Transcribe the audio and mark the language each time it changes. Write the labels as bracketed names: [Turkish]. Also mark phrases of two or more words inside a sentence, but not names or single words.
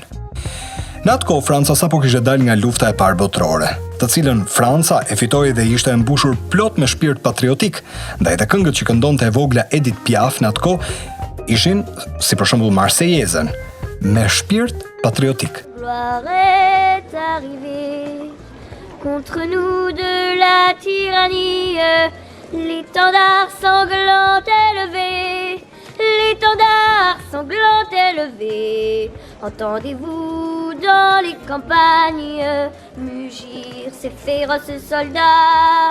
[Albanian] Në atë kohë Franca sapo kishte dalë nga lufta e parë botërore, të cilën Franca e fitoi dhe ishte e mbushur plot me shpirt patriotik, ndaj dhe këngët që këndonte e vogla Edith Piaf në atë kohë ishin, si për shembull Marseillaisen, me shpirt patriotik. [French] Gloire est arrivée contre nous de la tyrannie, l'étendard sanglant élevé, l'étendard sanglant élevé. Entendez-vous dans les campagnes mugir ces féroces soldats?